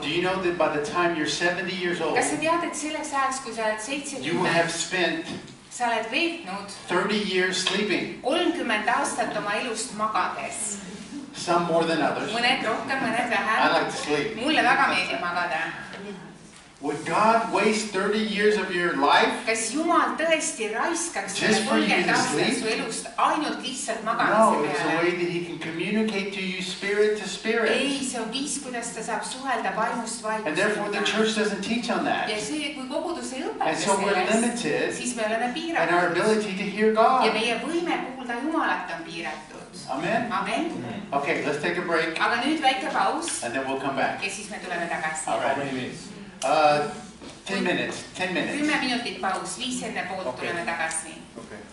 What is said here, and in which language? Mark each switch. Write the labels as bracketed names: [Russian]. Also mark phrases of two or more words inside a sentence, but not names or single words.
[English] Do you know that by the time you're 70 years old, [Estonian] Kas sa tead, et selleks ajaks, kui sa oled you will have 70, [English] spent [Estonian] sa oled veetnud [English] 30 years sleeping? [Estonian] 30 aastat oma elust magades. [English] Some more than others. [Estonian] Mõned rohkem, mõned [English] I [Estonian] vähem. [English] like to sleep. [Estonian] Mulle väga meeldib magada. [English] Would God waste 30 years of your life? [Estonian] Kas Jumal tõesti raiskaks selle [English] Just for you [Estonian] 30 [English] to [Estonian] aastat [English] sleep? [Estonian] su elust ainult lihtsalt [English] No, [Estonian] magamise [English] it's a [Estonian] peale? [English] way that He can communicate to you spirit to [Estonian] Ei, [English] spirit. [Estonian] see on viis, kuidas ta saab suhelda vaimust [English] And therefore the [Estonian] vaimust. [English] church doesn't teach on that. [Estonian] Ja see, kui kogudus ei õpeta [English] And so we're [Estonian] sellest, [English] limited [Estonian] siis me oleme [English] in our [Estonian] piiratud. [English] ability to hear [Estonian] Ja [English] God. [Estonian] meie võime kuulda Jumalat on piiratud. [English] Amen? [Estonian] Amen. [English] Okay, let's take a break [Estonian] Aga nüüd väike paus [English] and then we'll come back. [Estonian] ja siis me tuleme tagasi. [English] All right. 10 minutes. 10 minutes. [Estonian] 10 minutit paus, 5 enne poolt [English] Okay. [Estonian] tuleme tagasi. [English] Okay.